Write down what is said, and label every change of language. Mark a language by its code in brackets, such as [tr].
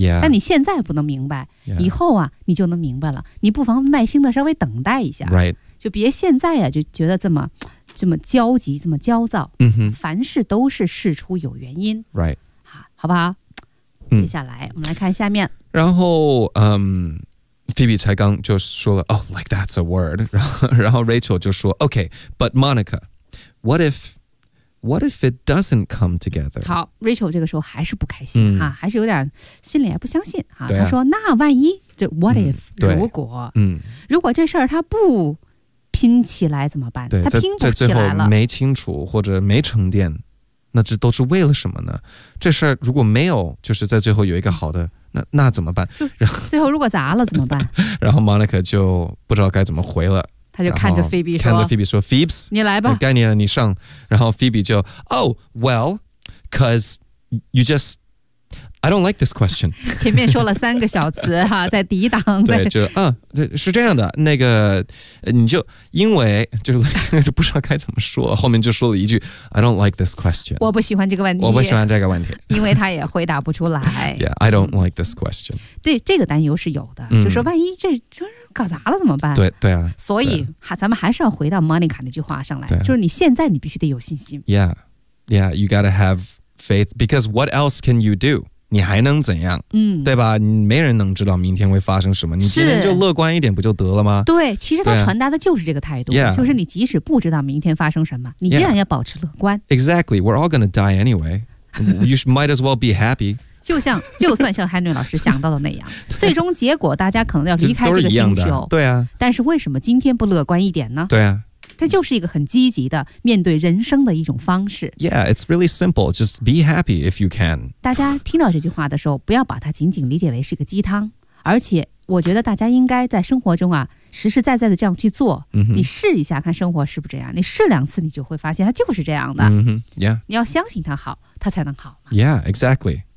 [zh] 但你现在不能明白，以后啊，你就能明白了。你不妨耐心的稍微等待一下， [en] right. [zh] 就别现在啊就觉得这么焦急，这么焦躁。凡事都是事出有原因。 [en] Right. [zh] 好不好？接下来我们来看下面。然后， [en] Phoebe [zh] 才刚就说了 [en] Oh, like that's a word [zh] 然后 [en] Rachel [zh] 就说 [en] Okay, but Monica, what if it doesn't come together? [zh] 好 ,Rachel 这个时候还是不开心、啊、还是有点心里也不相信、啊啊、他说那万一就 [en] what if,、 [zh] 如果、如果这事儿他不拼起来怎么办对他拼不起来了。在最后没清楚或者没沉淀那这都是为了什么呢这事儿如果没有就是在最后有一个好的那怎么办然后最后如果砸了怎么办然后 Monica 就不知道该怎么回了。他就看着 Phoebe 说看着 Phoebe 说 Phoebs 你来吧该你了你上然后 [en] Phoebe 就 Oh well Cause you just I don't like this question [zh] 前面说了三个小词、啊、在抵挡对就是这样的那个你就因为就不知道该怎么说后面就说了一句 [en] I don't like this question [zh] 我不喜欢这个问题我不喜欢这个问题因为他也回答不出来 [en] Yeah, I don't like this question [zh] 对这个担忧是有的就说万一这就是搞砸了怎么办对对啊所以啊咱们还是要回到 Monica 那句话上来、啊、就是你现在你必须得有信心 [en] Yeah Yeah you gotta have faith because what else can you do [zh] 你还能怎样、对吧没人能知道明天会发生什么你今天就乐观一点不就得了吗对其实他传达的就是这个态度、 [en] yeah. [zh] 就是你即使不知道明天发生什么你依然要保持乐观、 [en] yeah. Exactly we're all gonna die anyway You might as well be happy [zh] 就算像 Henry 老师想到的那样最终结果大家可能要离开这个星球对啊但是为什么今天不乐观一点呢对啊它就是一个很积极的面对人生的一种方式 [en] Yeah, it's really simple Just be happy if you can [zh] 大家听到这句话的时候不要把它仅仅理解为是个鸡汤而且我觉得大家应该在生活中啊实实在在的这样去做、你试一下看生活是不是这样你试两次你就会发现它就是这样的、 [en] Yeah. [zh] 你要相信它好它才能好 [en] Yeah, exactly